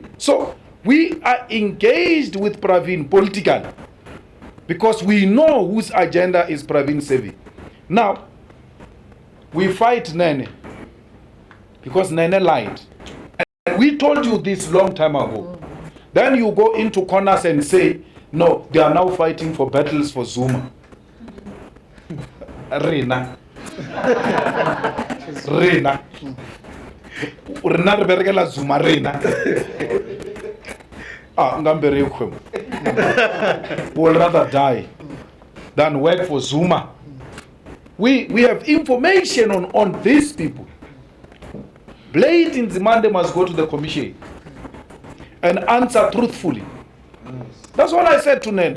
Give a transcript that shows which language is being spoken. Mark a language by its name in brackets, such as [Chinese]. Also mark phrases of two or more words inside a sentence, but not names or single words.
[English] So we are engaged with Pravin politically because we know whose agenda is Pravin serving. Now, we fight Nene because Nene lied. And we told you this long time ago. Then you go into corners and say, no, they are now fighting for battles for Zuma. [Southern Sotho] Rena. Rena. Rena reberekela Zuma Rena. Ngambere ukhwem. [English] We'll rather die than work for Zuma. We have information on these people. Blade in Zimande must go to the commission and answer truthfully. That's what I said to Nene.